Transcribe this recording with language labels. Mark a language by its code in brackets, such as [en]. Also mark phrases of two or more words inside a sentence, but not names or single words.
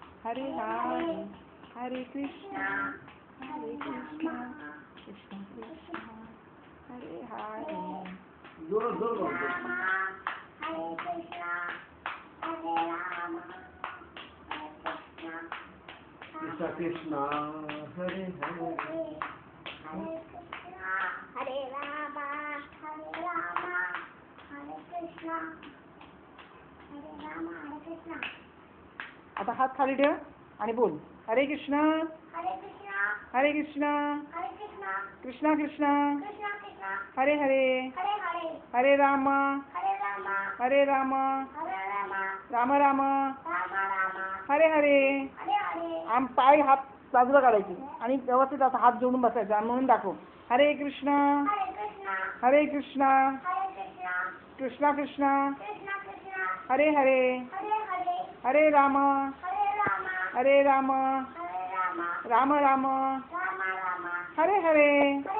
[sa] हरे हरे, हरे कृष्ण, कृष्ण कृष्ण, हरे हरे. [mr] जोर जोर बोल. [sa] हरे कृष्ण, हरे राम, हरे कृष्ण, कृष्णा कृष्णा हरे हरे. हरे कृष्ण, हरे राम, हरे राम, हरे कृष्ण, हरे राम, हरे कृष्ण. [mr] आता हात खाली ठेव आणि बोल. [sa] हरे कृष्णा, हरे कृष्ण, हरे कृष्णा, हरे कृष्ण, कृष्णा कृष्णा, कृष्ण कृष्ण, हरे हरे, हरे हरे, हरे राम, हरे राम, हरे राम, हरे राम, राम राम, राम राम, हरे हरे. हरे हरे. [mr] आम पाय हात बाजूला काढायचे आणि व्यवस्थित असा हात जोडून बसायचा आणि म्हणून दाखव. [sa] हरे कृष्णा, हरे कृष्ण, हरे कृष्णा, हरे कृष्ण, कृष्णा कृष्णा, कृष्ण कृष्ण, हरे हरे, हरे हरे, हरे राम, हरे राम, हरे राम, हरे राम, राम राम, राम राम, हरे हरे.